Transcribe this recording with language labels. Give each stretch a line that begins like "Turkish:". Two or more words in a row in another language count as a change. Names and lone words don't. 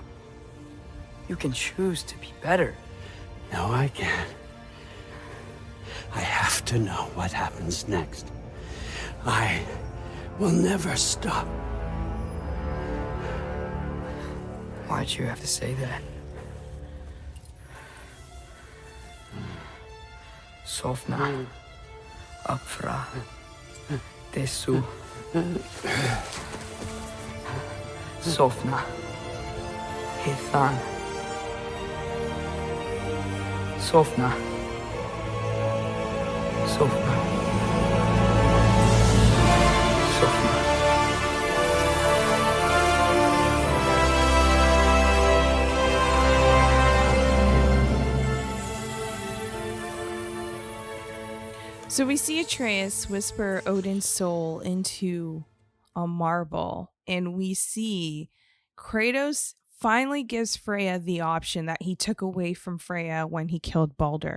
English: You can choose to be better. No, I can't. I have to know what happens next. I will never stop. Why'd you have to say that? Sofna. Apfra. Desu. Sofna. Hithan. Sofna. Sofna. Sofna. So we see Atreus whisper Odin's soul into a marble, and we see Kratos finally gives Freya the option that he took away from Freya when he killed Baldur.